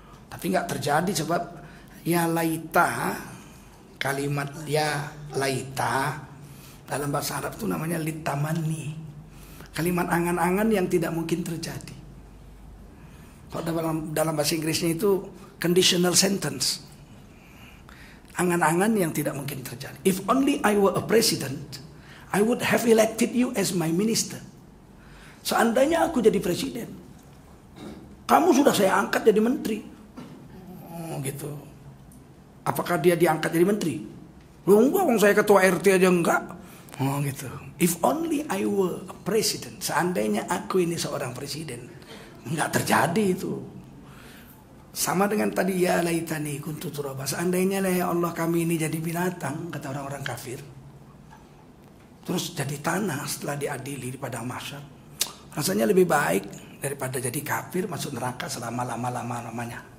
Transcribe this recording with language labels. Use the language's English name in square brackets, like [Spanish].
[Indonesian] Tapi nggak terjadi sebab [Arabic] ya laita, [Indonesian] kalimat ya laita dalam bahasa Arab itu namanya litamani. Kalimat angan-angan yang tidak mungkin terjadi. Kalau dalam bahasa Inggrisnya itu conditional sentence. Angan-angan yang tidak mungkin terjadi. [English] If only I were a president, I would have elected you as my minister. [Indonesian] Seandainya aku jadi presiden, kamu sudah saya angkat jadi menteri. Oh gitu. Apakah dia diangkat jadi menteri? Loh enggak, saya ketua RT aja enggak. Oh gitu. [English] If only I were a president. [Indonesian] Seandainya aku ini seorang presiden. Enggak terjadi itu. Sama dengan tadi [Arabic] ya laitani kuntu turaba. [Indonesian] Seandainya lah ya Allah kami ini jadi binatang, kata orang-orang kafir. Terus jadi tanah setelah diadili di padang mahsyar. Rasanya lebih baik daripada jadi kafir masuk neraka selama-lama-lamanya.